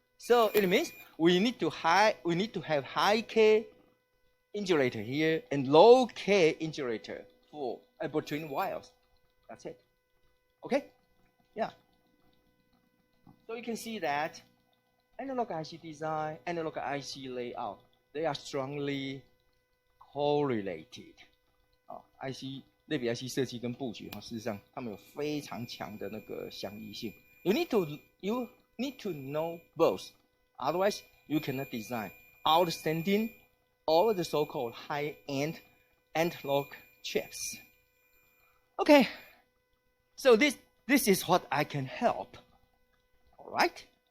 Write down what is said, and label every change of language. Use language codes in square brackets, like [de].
[en] So it means we need to have high K insulator here and low K insulator for between wires. That's it. Okay? Yeah. So you can see that analog IC design, analog IC layout, they are strongly correlated. [zh] IC 类比 IC 设计跟布局事实上它们有非常强的那个相依性。 [en] You need to know both, otherwise you cannot design outstanding all the so-called high-end analog chips. Okay, so this is what I can help. All right.